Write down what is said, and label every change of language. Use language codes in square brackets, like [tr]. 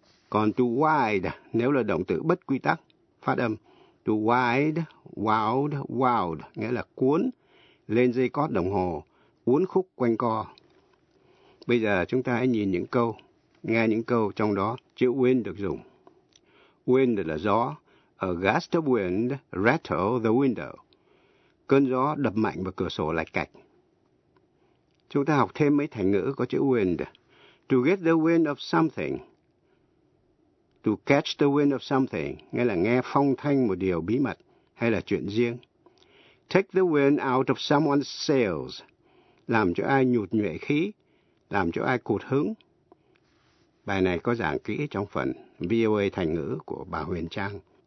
[vi] Còn to wide nếu là động từ bất quy tắc, phát âm to wide, wild, wowed, nghĩa là cuốn, lên dây cót đồng hồ, uốn khúc quanh co. Bây giờ chúng ta hãy nhìn những câu, nghe những câu trong đó chữ wind được dùng. Wind là gió. [en] A gust of wind rattled the window. [vi] Cơn gió đập mạnh vào cửa sổ lạch cạch. Chúng ta học thêm mấy thành ngữ có chữ wind. [en] To get the wind of something. To catch the wind of something, [vi] nghĩa là nghe phong thanh một điều bí mật hay là chuyện riêng. [en] Take the wind out of someone's sails, [vi] làm cho ai nhụt nhuệ khí, làm cho ai cụt hứng. Bài này có giảng kỹ trong phần VOA thành ngữ của bà Huyền Trang.